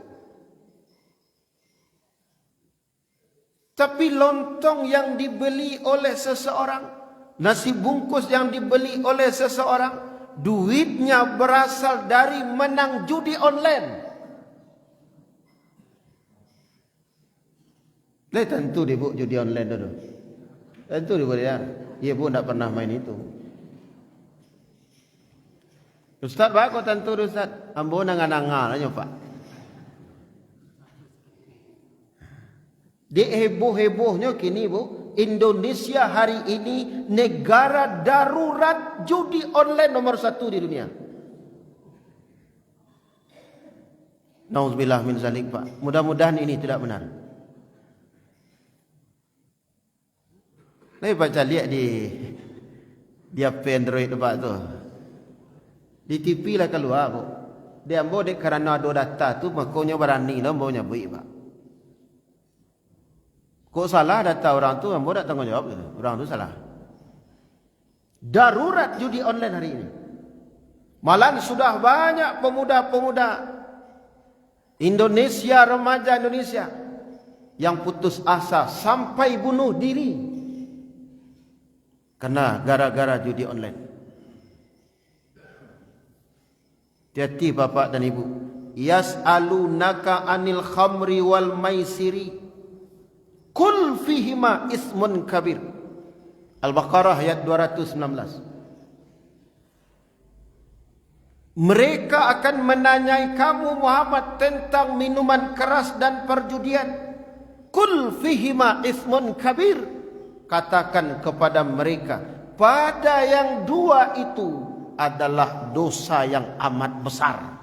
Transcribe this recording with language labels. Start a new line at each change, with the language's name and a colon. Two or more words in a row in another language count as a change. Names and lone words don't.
Indonesian: Tapi lontong yang dibeli oleh seseorang, nasi bungkus yang dibeli oleh seseorang, duitnya berasal dari menang judi online. Tentu dia bu judi online dulu. Tentu dia boleh ya. Ia pun tak pernah main itu.
Minangkabau: Ustaz ba ko tentu Ustaz. Ambo nanganangal aja Pak.
Indonesian: Di heboh-hebohnya kini bu, Indonesia hari ini negara darurat judi online nomor 1 di dunia.
Arabic: نعوذ بالله من ذلك Pak.
Indonesian: Mudah-mudahan ini tidak benar. Saya baca lihat di apa Android Pak tu. Di TV lah keluar bu.
Minangkabau: Dia ambo dek kerana ada data tu makanya berani lah ambo nyabui Pak. Kok salah data orang tu ambo tak tanggung jawab tu. Orang tu salah.
Indonesian: Darurat judi online hari ini. Malah sudah banyak pemuda-pemuda Indonesia, remaja Indonesia yang putus asa sampai bunuh diri karena gara-gara judi online. Hati-hati bapak dan ibu.
Arabic: يسألونك عن الخمر والميسر قل فيهما إثم كبير.
Indonesian: Al-Baqarah ayat 219. Mereka akan menanyai kamu Muhammad tentang minuman keras dan perjudian.
Arabic: قل فيهما إثم كبير.
Indonesian: Katakan kepada mereka, pada yang dua itu adalah dosa yang amat besar.